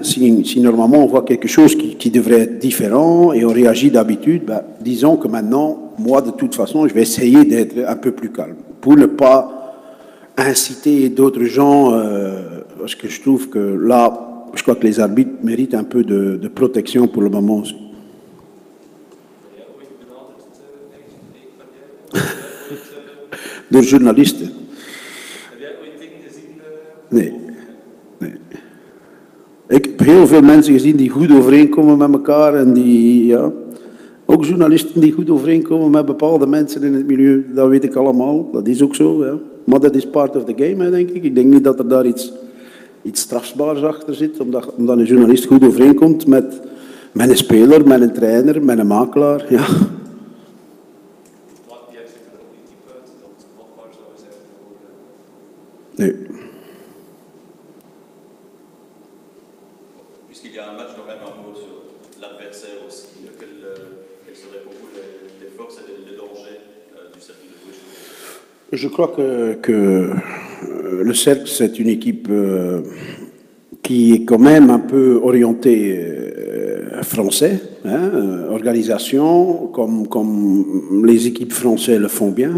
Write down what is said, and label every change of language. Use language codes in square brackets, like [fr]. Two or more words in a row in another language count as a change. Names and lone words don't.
[fr] Si normalement on voit quelque chose qui devrait être différent et on réagit d'habitude, ben, disons que maintenant, moi de toute façon, je vais essayer d'être un peu plus calme pour ne pas inciter d'autres gens, parce que je trouve que là, je crois que les arbitres méritent un peu de protection pour le moment aussi. [nl] Door journalisten. Heb jij ooit dingen gezien? Nee. Ik heb heel veel mensen gezien die goed overeenkomen met elkaar en die, ja, ook journalisten die goed overeenkomen met bepaalde mensen in het milieu. Dat weet ik allemaal, dat is ook zo. Ja. Maar dat is [en] part of the game, [nl] hè, denk ik. Ik denk niet dat er daar iets strafbaars achter zit, omdat een journalist goed overeenkomt met een speler, met een trainer, met een makelaar. Ja. Nee. [fr] Puisqu'il y a un match, quand même un mot sur l'adversaire aussi. Quelles seraient pour vous les forces et les dangers du cercle de gauche? Je crois que le cercle, c'est une équipe qui est quand même un peu orientée français, hein, organisation, comme les équipes françaises le font bien.